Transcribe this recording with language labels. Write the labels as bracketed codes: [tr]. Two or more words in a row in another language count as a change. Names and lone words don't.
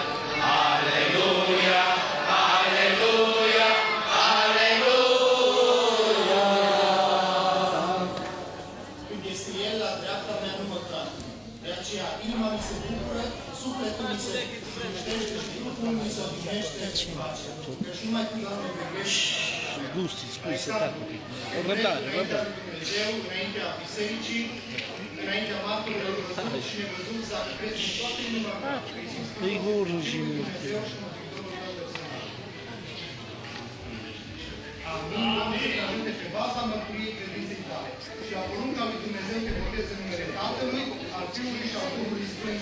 [ro] Aleluia, aleluia, aleluia. Când este El la dreapta mea, nu mă trag. De aceea, inima mi se bucură, sufletul mi se liniștește și trupul mi se odihnește în pace. Căci numai când Doamne privești, [it] Gusti, scusi, se attacca. Guardate, guardate. [ro] Dumnezeu, înaintea bisericii, înaintea martorilor văzuți și nevăzuți, dacă crezi în toată inima ta, că Iisus Hristos și Dumnezeu și Mântuitorul tău personal. Amin, Doamne, să te ajute pe baza mărturiei credinței tale și la porunca lui Dumnezeu te botezi în numele Tatălui, al Fiului și al Duhului Sfânt.